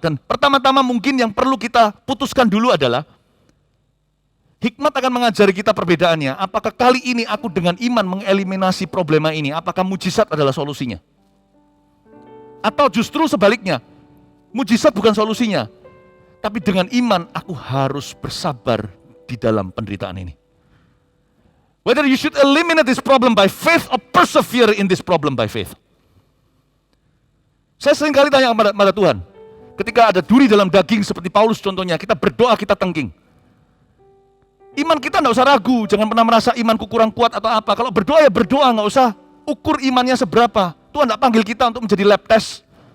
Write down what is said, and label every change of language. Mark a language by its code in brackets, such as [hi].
[id] Dan pertama-tama mungkin yang perlu kita putuskan dulu adalah, hikmat akan mengajari kita perbedaannya. Apakah kali ini aku dengan iman mengeliminasi problema ini? Apakah mujizat adalah solusinya? Atau justru sebaliknya, mujizat bukan solusinya. Tapi dengan iman aku harus bersabar di dalam penderitaan ini. [en] Whether you should eliminate this problem by faith or persevere in this problem by faith. [id] Saya sering kali tanya kepada Tuhan, ketika ada duri dalam daging seperti Paulus contohnya, kita berdoa, kita tengking. Iman kita tidak usah ragu, jangan pernah merasa imanku kurang kuat atau apa. Kalau berdoa ya berdoa, nggak usah ukur imannya seberapa. Tuhan tidak panggil kita untuk menjadi lab test.